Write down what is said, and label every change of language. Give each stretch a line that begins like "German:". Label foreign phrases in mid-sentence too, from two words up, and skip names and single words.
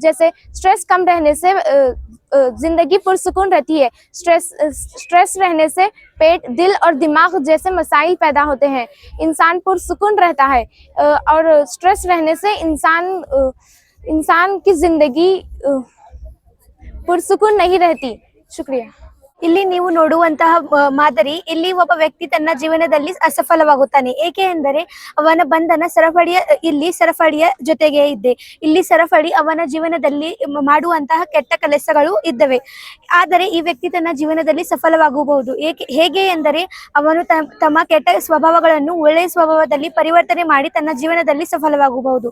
Urdu: جیسے اسٹریس کم رہنے سے زندگی پرسکون رہتی ہے. اسٹریس رہنے سے پیٹ، دل اور دماغ جیسے مسائل پیدا ہوتے ہیں. انسان پرسکون رہتا ہے اور اسٹریس رہنے سے انسان کی زندگی پرسکون نہیں رہتی. शुक्रिया।
Kannada: ಇಲ್ಲಿ ನೀವು ನೋಡುವಂತಹ ಮಾದರಿ, ಇಲ್ಲಿ ಒಬ್ಬ ವ್ಯಕ್ತಿ ತನ್ನ ಜೀವನದಲ್ಲಿ ಅಸಫಲವಾಗುತ್ತಾನೆ. ಏಕೆ ಎಂದರೆ ಅವನ ಬಂಧನ ಸರಪಳಿಯ ಜೊತೆಗೆ ಇದೆ. ಇಲ್ಲಿ ಸರಪಳಿ ಅವನ ಜೀವನದಲ್ಲಿ ಮಾಡುವಂತಹ ಕೆಟ್ಟ ಕೆಲಸಗಳು ಇದ್ದವೆ. ಆದರೆ ಈ ವ್ಯಕ್ತಿ ತನ್ನ ಜೀವನದಲ್ಲಿ ಸಫಲವಾಗಬಹುದು. ಹೇಗೆ ಎಂದರೆ ಅವನು ತಮ್ಮ ಕೆಟ್ಟ ಸ್ವಭಾವಗಳನ್ನು ಒಳ್ಳೆಯ ಸ್ವಭಾವದಲ್ಲಿ ಪರಿವರ್ತನೆ ಮಾಡಿ ತನ್ನ ಜೀವನದಲ್ಲಿ ಸಫಲವಾಗಬಹುದು.